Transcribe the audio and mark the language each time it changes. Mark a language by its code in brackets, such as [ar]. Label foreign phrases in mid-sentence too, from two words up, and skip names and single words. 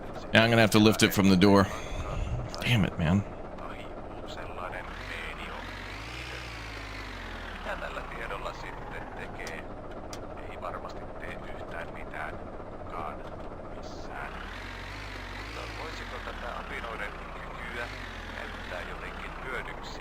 [en] Yeah, I'm gonna have to lift it from the door. Damn it, man. [fi] Tai muu sellainen medio. Mitä tällä tiedolla sitten tekee? Ei varmasti tee yhtään mitään. Kukaan missään. Mutta voisiko tätä apinoiden kykyä käyttää jotenkin hyödyksi?